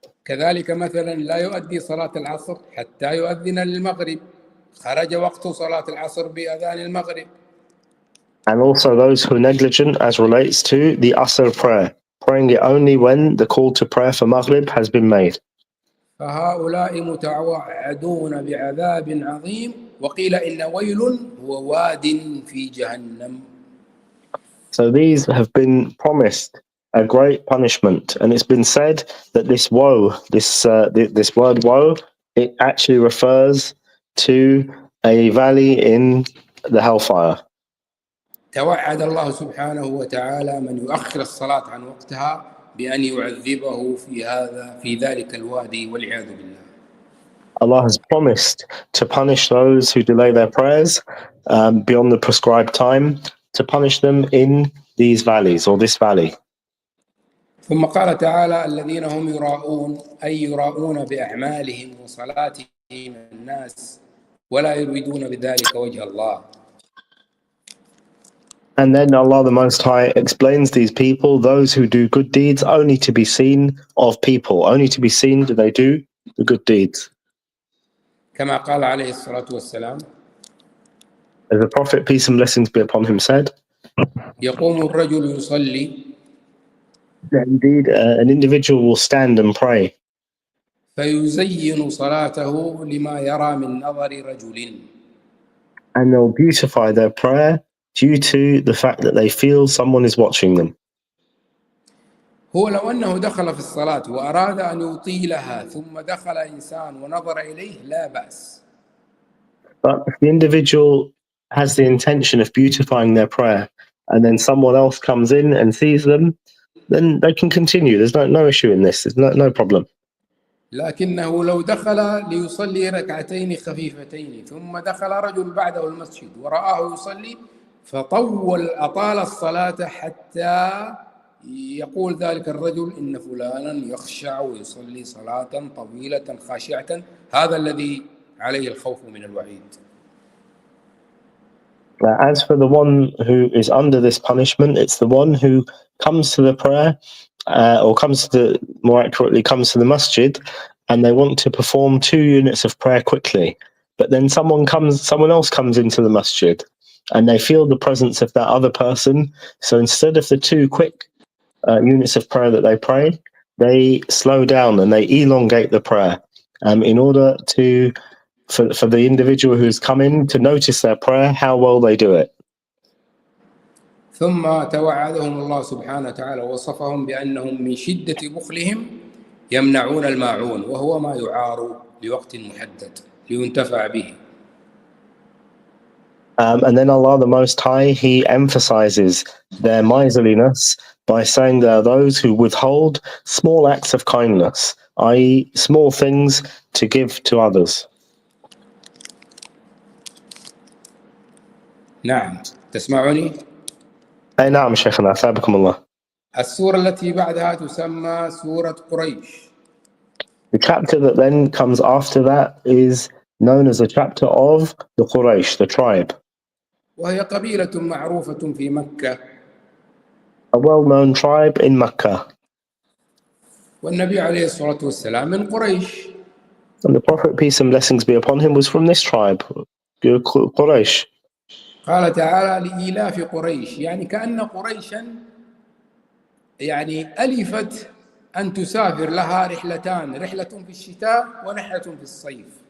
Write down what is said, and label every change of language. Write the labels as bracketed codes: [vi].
[ar] كذلك مثلا لا يؤدي صلاة العصر حتى يؤذن للمغرب، خرج وقت صلاة العصر بأذان المغرب. [en] And also those who are negligent as relates to the Asr prayer, praying it only when the call to prayer for Maghrib has been made. [ar] فهؤلاء متوعدون بعذاب عظيم، وقيل إن ويل هو واد في جهنم. [en] So these have been promised a great punishment, and it's been said that this woe, this word woe, it actually refers to a valley in the hellfire. [ar] توعد الله سبحانه وتعالى من يؤخر الصلاة عن وقتها بأن يعذبه في ذلك الوادي والعياذ بالله. [en] Allah has promised to punish those who delay their prayers beyond the prescribed time, to punish them in these valleys or this valley. [ar] ثم قال تعالى: الذين هم يراءون، أي يراءون بأعمالهم وصلاتهم الناس ولا يريدون بذلك وجه الله. [en] And then Allah the Most High explains these people, those who do good deeds only to be seen of people, only to be seen that they do the good deeds. [ar] كما قال عليه الصلاة والسلام: [en] As the Prophet, peace and blessings be upon him, said, [ar] يقوم الرجل يصلي [en] that indeed an individual will stand and pray, [ar] فيزين صلاته لما يرى من نظر رجل. [en] and they'll beautify their prayer due to the fact that they feel someone is watching them. [ar] هو لو أنه دخل في الصلاة وأراد أن يطيلها ثم دخل إنسان ونظر إليه لا بأس. [en] But if the individual has the intention of beautifying their prayer, and then someone else comes in and sees them, then they can continue. There's no issue in this. There's no problem. [ar] لكنه لو دخل ليصلي ركعتين خفيفتين ثم دخل رجل بعده المسجد ورآه يصلي أطال الصلاة حتى يقول ذلك الرجل إن فلانا يخشع ويصلي صلاة طويلة خاشعة، هذا الذي عليه الخوف من الوعيد. [en] As for the one who is under this punishment, it's the one who comes to the prayer, or more accurately, comes to the masjid, and they want to perform 2 units of prayer quickly. But then someone else comes into the masjid, and they feel the presence of that other person. So instead of the 2 quick units of prayer that they pray, they slow down and they elongate the prayer, in order for the individual who's come in to notice their prayer, how well they do it. [ar] ثم توعدهم الله سبحانه وتعالى ووصفهم بأنهم من شدة بخلهم يمنعون الماعون، وهو ما يعار لوقت محدد لينتفع به. [en] And then Allah the Most High, He emphasizes their miserliness by saying there are those who withhold small acts of kindness, i.e. small things to give to others. [ar] نعم، تسمعني؟ أي نعم شيخنا، أثابكم الله. السورة التي بعدها تسمى سورة قريش. [en] The chapter that then comes after that is known as the chapter of the Quraysh, the tribe. [ar] وهي قبيلة معروفة في مكة. [en] A well-known tribe in Mecca. [ar] والنبي عليه الصلاة والسلام من قريش. [en] And the Prophet, peace and blessings be upon him, was from this tribe, Quraysh. [ar] قال تعالى: لإيلاف قريش، يعني كأن قريشا ألفت أن تسافر لها رحلتان، رحلة في الشتاء ورحلة في الصيف.